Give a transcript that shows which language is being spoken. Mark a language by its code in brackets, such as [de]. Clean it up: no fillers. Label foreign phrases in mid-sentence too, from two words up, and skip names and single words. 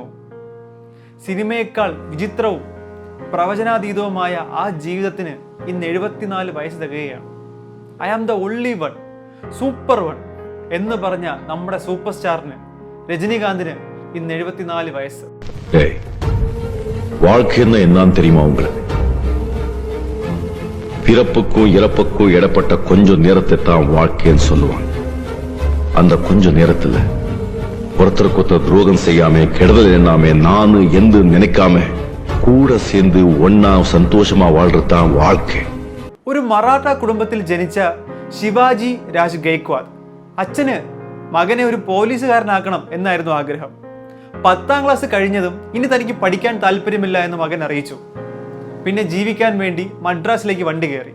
[ml] സിനിമയേക്കാൾ വിചിത്രവും പ്രവചനാതീതവുമായ ആ ജീവിതത്തിന് ഇന്ന് 74 വയസ്സ് തികയുകയാണ്. [en] I am the only one, super one [ml] എന്ന് പറഞ്ഞ നമ്മുടെ സൂപ്പർ സ്റ്റാറിന് രജനികാന്തിന് ഇന്ന് 74 വയസ്സ്. [ta] வாழ்க்கைன்னு என்னன்னு தெரியுமா உங்களுக்கு? பிறப்புக்கும் இறப்புக்கும் இடப்பட்ட கொஞ்சம் நேரத்தை தான் வாழ்க்கைன்னு சொல்லுவாங்க. அந்த கொஞ்ச நேரத்துல ஒருத்தருக்கு ஒருத்தர் துரோகம் செய்யாம கெடுதல் எண்ணாம நானு என்று நினைக்காம கூட சேர்ந்து ஒன்னா സന്തോഷമാ வாழ்றதுதான் வாழ்க்கை. [ml] ഒരു മറാഠ കുടുംബത്തിൽ ജനിച്ച ശിവാജി രാജ് ഗൈക്വാദ് അച്ഛന് മകനെ ഒരു പോലീസുകാരനാക്കണം എന്നായിരുന്നു ആഗ്രഹം. 10ാം ക്ലാസ് കഴിഞ്ഞതും ഇനി തനിക്ക് പഠിക്കാൻ താല്പര്യമില്ല എന്ന് മകൻ അറിയിച്ചു. പിന്നെ ജീവിക്കാൻ വേണ്ടി മദ്രാസിലേക്ക് വണ്ടി കയറി.